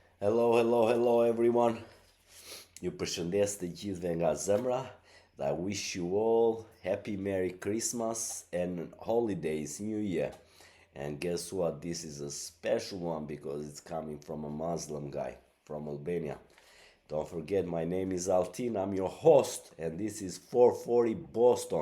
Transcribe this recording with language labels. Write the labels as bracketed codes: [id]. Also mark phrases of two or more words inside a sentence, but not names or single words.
[en] Hello, hello, hello everyone. [sq] Ju përshëndes të gjithëve nga zemra. [en] I wish you all happy Merry Christmas and holidays New Year. And guess what? This is a special one because it's coming from a Muslim guy from Albania. Don't forget, my name is Altin. I'm your host, and this is 440 Boston.